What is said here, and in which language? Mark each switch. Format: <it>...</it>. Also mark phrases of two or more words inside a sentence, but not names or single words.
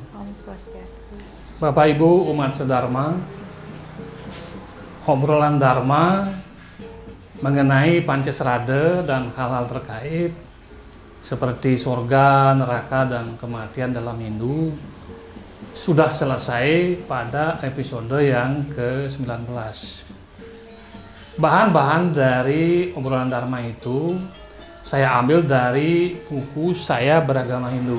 <id>Om Swastiastu. Bapak Ibu umat sedharma, obrolan Dharma mengenai Pancasrada dan hal-hal terkait seperti surga, neraka, dan kematian dalam Hindu sudah selesai pada episode yang ke-19. Bahan-bahan dari obrolan Dharma itu saya ambil dari buku Saya Beragama Hindu.</id>